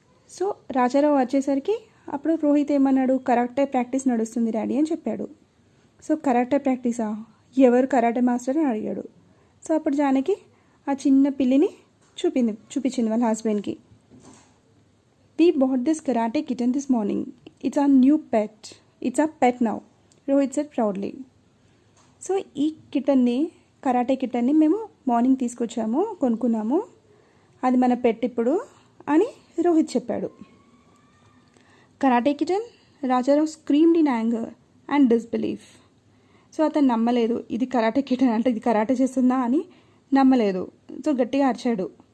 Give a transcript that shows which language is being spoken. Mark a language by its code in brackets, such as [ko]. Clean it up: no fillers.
[te] So Rajarao వచ్చేసరికి అప్పుడు రోహిత్ ఏమన్నాడు, కరాటే ప్రాక్టీస్ నడుస్తుంది డాడీ అని చెప్పాడు. సో కరాటే ప్రాక్టీసా, ఎవరు కరాటే మాస్టర్ అని అడిగాడు. సో అప్పుడు జానకి ఆ చిన్న పిల్లిని చూపించింది వాళ్ళ హస్బెండ్కి. [en] We bought this karate kitten this morning. It's our new pet. It's our pet now, Rohit said proudly. [te] So ఈ కిటన్ని, కరాటే కిటన్ని మేము మార్నింగ్ తీసుకొచ్చాము, కొనుక్కున్నాము, అది మన పెట్ ఇప్పుడు అని రోహిత్ చెప్పాడు. [en] Karate kitten, Rajarao screamed in anger and disbelief. [te] So అతను నమ్మలేదు, ఇది కరాటే కిటన్ అంటే ఇది కరాటే చేస్తుందా అని నమ్మలేదు. సో గట్టిగా అరిచాడు.